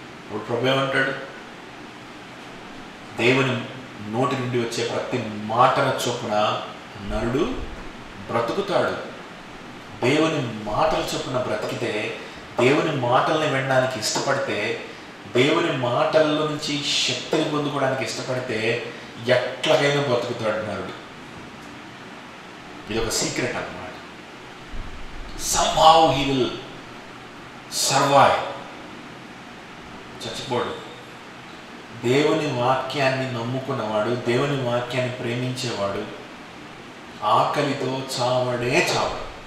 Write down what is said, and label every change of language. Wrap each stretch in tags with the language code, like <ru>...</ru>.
<te>ఇప్పుడు ప్రభు ఏమంటాడు, దేవుని నోటి నుండి వచ్చే ప్రతి మాటల చొప్పున నరుడు బ్రతుకుతాడు. దేవుని మాటల చొప్పున బ్రతికితే, దేవుని మాటల్ని వినడానికి ఇష్టపడితే, దేవుని మాటల్లో నుంచి శక్తిని పొందుకోవడానికి ఇష్టపడితే ఎట్లాగైనా బ్రతుకుతాడు నరుడు. ఇది ఒక సీక్రెట్ అన్నమాట.</te> <en>somehow he will survive.</en> <te>చచ్చిపోడు. దేవుని వాక్యాన్ని నమ్ముకున్నవాడు, దేవుని వాక్యాన్ని ప్రేమించేవాడు ఆకలితో చావడే చావడు.</te>